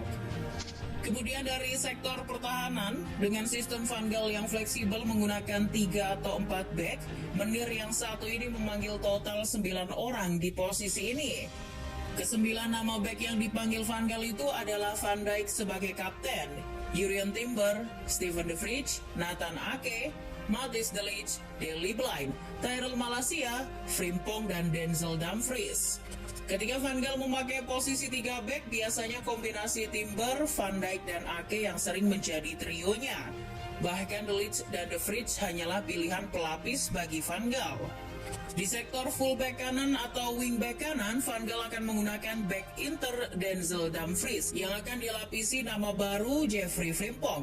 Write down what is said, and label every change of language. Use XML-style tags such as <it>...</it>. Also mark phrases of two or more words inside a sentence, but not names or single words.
<id>Kemudian dari sektor pertahanan, dengan sistem Van Gaal yang fleksibel menggunakan 3 atau 4 back, Menir yang satu ini memanggil total 9 orang di posisi ini. Kesembilan nama back yang dipanggil Van Gaal itu adalah Van Dijk sebagai kapten, Jurriën Timber, Steven de Vrij, Nathan Ake, Matthijs de Ligt, Daley Blind, Tyrell Malacia, Frimpong, dan Denzel Dumfries. Ketika Van Gaal memakai posisi 3 back, biasanya kombinasi Timber, Van Dijk, dan Ake yang sering menjadi trionya. Bahkan De Ligt dan De Vrij hanyalah pilihan pelapis bagi Van Gaal. Di sektor fullback kanan atau wingback kanan, Van Gaal akan menggunakan back Inter Denzel Dumfries yang akan dilapisi nama baru Jeffrey Frimpong.</id>